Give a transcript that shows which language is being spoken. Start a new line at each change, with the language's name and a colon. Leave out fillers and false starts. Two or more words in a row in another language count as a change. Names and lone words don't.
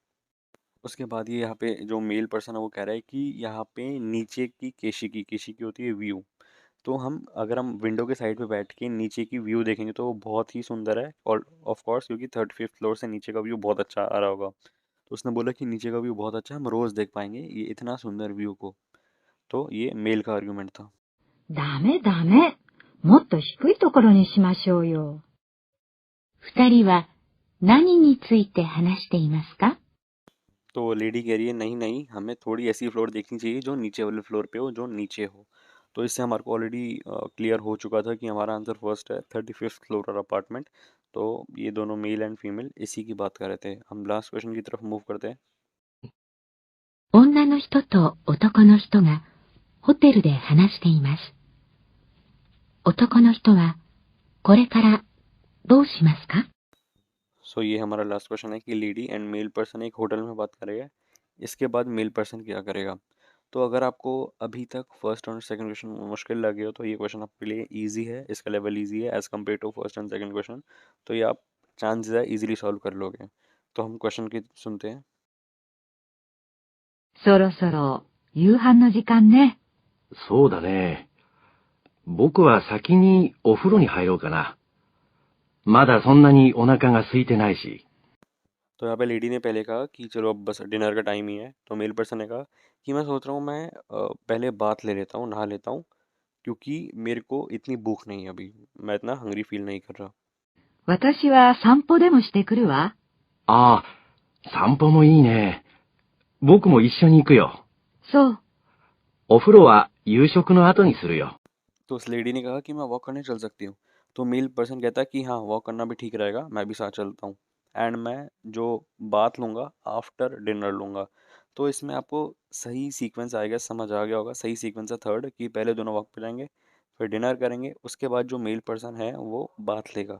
Hindi: उसके बाद ये यहाँ पे जो
English: male person
Hindi: है वो कह रहा है कि यहाँ पे नीचे की केशी की होती है व्यू। तो हम अगर हम विंडो के साइड पे बैठ के नीचे की व्यू देखेंगे तो वो बहुत ही सुंदर है, और
English: of course
Hindi: क्योंकि 35th फ्लोर से नीचे का व्यू बहुत अच्छा आ रहा होगा। तो उसने बोला कि नीचे का व्यू बहुत अच्छा है, हम रोज़ देख पाएंगे ये इतना सुंदर व्यू को। तो ये मेल का आर्ग्यूमेंट था।
Japanese: ダメダメ。もっと低いところにしましょうよ。二人は何について話していますか？
Hindi: तो लेडी कह रही है नहीं नहीं, हमें थोड़ी ऐसी फ्लोर देखनी चाहिए जो नीचे वाले फ्लोर पे हो, जो नीचे हो। तो इससे हमारे को
English: already clear
Hindi: हो चुका था कि हमारा आंसर फर्स्ट है, 35th फ्लोर और अपार्टमेंट। तो ये दोनों
English: male and female
Hindi: इसी की बात कर रहे थे। हम
English: last question
Hindi: की तरफ मूव करते हैं।
Japanese: 女の人と男の人がホテルで話しています。男の人はこれからどうしますか？
Hindi: सो ये हमारा
English: last question
Hindi: है कि
English: lady and male person
Hindi: एक होटल में बात करेगा, इसके बाद
English: male person
Hindi: क्या करेगा। तो अगर आपको अभी तक फर्स्ट और
English: second question
Hindi: मुश्किल लगे हो तो ये क्वेश्चन आपके लिए इजी है, इसका लेवल इजी है
English: as compare to first and second question.
Hindi: तो ये आप चांसेस है इजीली सॉल्व कर लोगे। तो हम क्वेश्चन की सुनते हैं।
Japanese: そろそろ夕飯の時間ね。そうだね。僕は先にお風呂に入ろうかな。まだそんなにお腹が空いてないし。
Hindi: तो यहाँ पे लेडी ने पहले कहा कि चलो अब बस डिनर का टाइम ही है। तो
English: male person
Hindi: ने कहा कि मैं सोच रहा हूँ मैं पहले बात ले लेता हूँ, नहा लेता हूँ, क्योंकि मेरे को इतनी भूख नहीं है अभी, मैं इतना
English: hungry feel
Hindi: नहीं कर रहा।
Japanese: 私は散歩でもしてくるわ。ああ、散歩もいいね。僕も一緒に行くよ。そう。お風呂は夕食の後にするよ。
Hindi: तो उस लेडी ने कहा कि मैं वॉक करने चल सकती हूँ। तो
English: male person
Hindi: कहता है कि हाँ वॉक करना भी ठीक रहेगा, मैं भी साथ चलता हूँ, एंड मैं जो बात लूँगा
English: after dinner
Hindi: लूँगा। तो इसमें आपको सही सीक्वेंस आएगा, समझ आ गया होगा। सही सीक्वेंस है थर्ड, कि पहले दोनों वॉक पे जाएंगे, फिर डिनर करेंगे, उसके बाद जो
English: male person
Hindi: है वो बात लेगा।